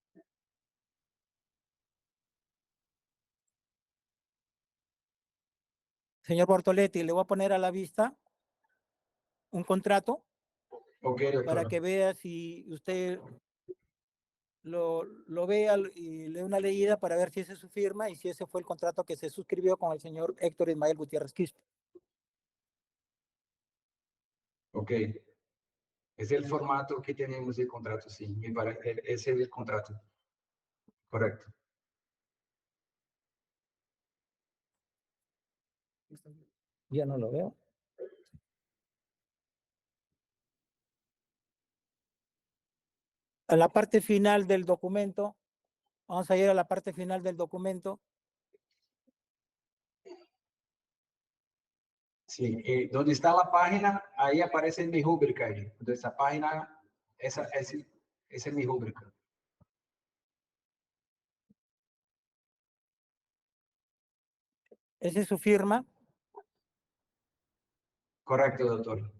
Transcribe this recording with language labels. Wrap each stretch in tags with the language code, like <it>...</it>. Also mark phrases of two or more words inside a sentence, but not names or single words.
<es>Señor Bortoletti, le voy a poner a la vista un contrato Ok, doctor. para que vea si usted lo vea y le dé una leída para ver si esa es su firma y si ese fue el contrato que se suscribió con el señor Héctor Ismael Gutiérrez Quispe. Ok.</es> <pt>Esse é o formato que temos de contrato, sim. Esse é o contrato. Correto.</pt> <es>Ya no lo veo. A la parte final del documento, vamos a ir a la parte final del documento.</es> <pt>Sim, e onde está a página, aí aparece minha rúbrica aí. Onde essa página, essa é minha rúbrica.</pt> <es>Esa es su firma.</es> <pt>Correto, doutor.</pt>